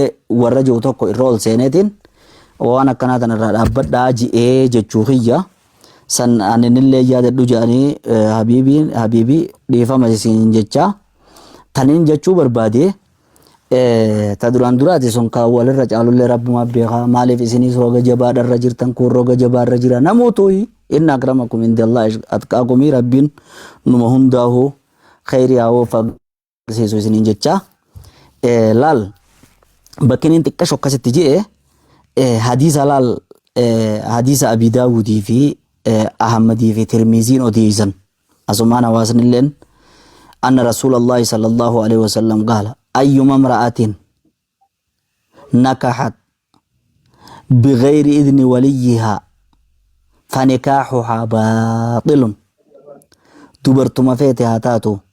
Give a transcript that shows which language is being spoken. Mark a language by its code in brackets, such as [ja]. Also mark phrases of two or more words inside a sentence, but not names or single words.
[om] warra jiru tokko irra ol seeneetiin waan akkanaa tanarraa dhaabbadhaa ji'ee jechuu kiyya san aninillee yaadadhu jedhanii habiibii dhiifama isin jecha taniin jechuu barbaade ta duraan duraati sun kan walirra caalullee rabbuma beekaa maaliif isinis roga jabaadharra jirtan kun roga jabaarra jira namuutuyi [ar] إن أكرمكم عند الله أتقاكم [om] rabbiin numa hundaahu khayriyaa woo fagsiisu isiniin jecha laal bakkiniin xiqqasho akkasitti ji'e hadiisa laal hadiisa Abii Daawudii fi Ahmadii fi Tirmiziin odeeysan asumaan hawaasnilleen [ar] أن رسول الله صلى الله عليه وسلم قال أيما امرأة نكحت بغير إذن وليها فنكاحها باطل [om] dubartuma feete haa taatu